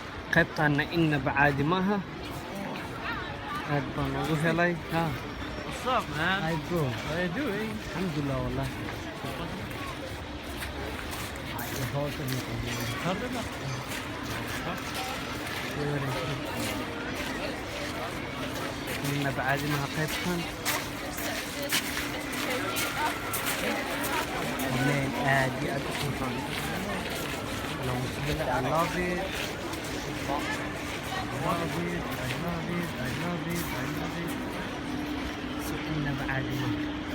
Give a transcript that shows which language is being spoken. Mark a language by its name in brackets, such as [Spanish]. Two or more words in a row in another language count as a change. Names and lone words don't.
[Somali] qaybtaana innaba caadi maaha aad baan ugu helay ha [English] What's up, man? hi bro How you doing? [Arabic] الحمد لله والله [English] Pardon? [Somali] innaba caadi maaha qaybtan meel aad iyo aad u qurxoon [Arabic] اللهم صل على [English] I love it I love it I love it I love it I love it [Somali] so innaba caadi maaha